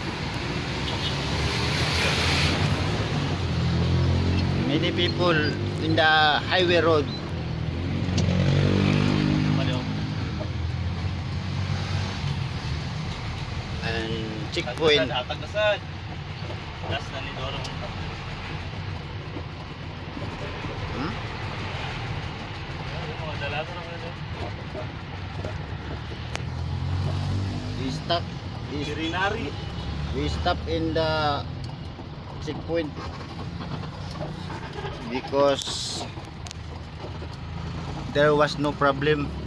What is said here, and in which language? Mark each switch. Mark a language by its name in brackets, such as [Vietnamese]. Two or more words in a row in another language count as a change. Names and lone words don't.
[English] Many people in the highway road. And checkpoint. [Cebuano] Hatag na sad. Last na ni Doro. Hmm? [English] We stop in the checkpoint because there was no problem.